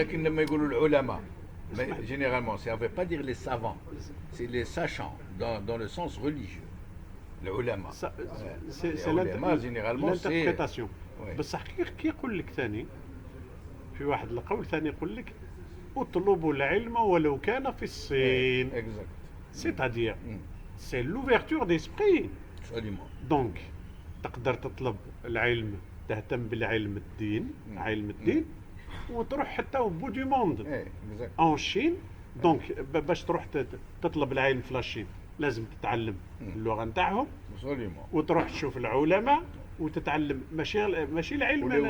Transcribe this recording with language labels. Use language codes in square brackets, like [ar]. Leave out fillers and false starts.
[ar] ولكن لما يقولوا العلماء [fr] généralement ça ne veut pas dire les savants, c'est les sachants dans le sens religieux. [ar] العلماء [fr] c'est l'interprétation. [ar] بصح كي يقول لك ثاني في واحد القول ثاني يقول لك اطلبوا العلم ولو كان في الصين. [fr] c'est-à-dire c'est l'ouverture d'esprit. [ar] donc تقدر تطلب العلم، تهتم بالعلم الدين، علم الدين، وتروح حتى [fr] au bout du monde en Chine. [ar] دونك باش تروح تطلب العلم في الصين لازم تتعلم اللغه نتاعهم وتروح تشوف العلماء وتتعلم ماشي العلم